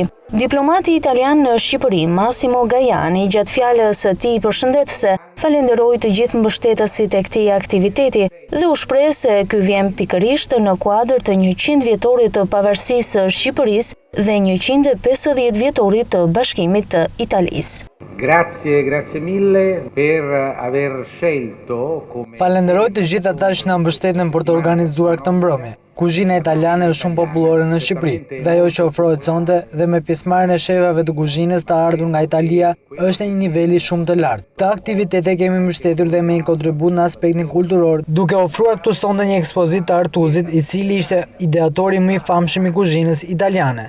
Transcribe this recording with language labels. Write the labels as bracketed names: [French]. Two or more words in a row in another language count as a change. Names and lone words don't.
[Albanian] Diplomati italian në Shqipëri, Massimo Gajani, gjatë fjalës së tij përshëndetëse, falenderoi të gjithë mbështetësit e këtij aktiviteti dhe u shpreh se ky vjen pikërisht në kuadër të 100 vjetorit të pavarësisë së Shqipërisë dhe 150 vjetorit të Bashkimit të Italisë. [Italian] Grazie mille per aver scelto come... [Albanian] Falenderoj të gjithë ata që na mbështetën për të organizuar këtë mbrëmje. Kuzhina italiane është shumë popullore në Shqipëri dhe ajo që ofrohet sonte dhe me pjesëmarrjen e shefave të kuzhinës të ardhur nga Italia është në një niveli shumë të lartë. Këtë aktivitet e kemi mbështetur dhe me një kontribut në aspektin kulturor, duke ofruar këtu sonte një ekspozitë të Artuzit, i cili ishte ideatori më i famshëm i kuzhinës italiane.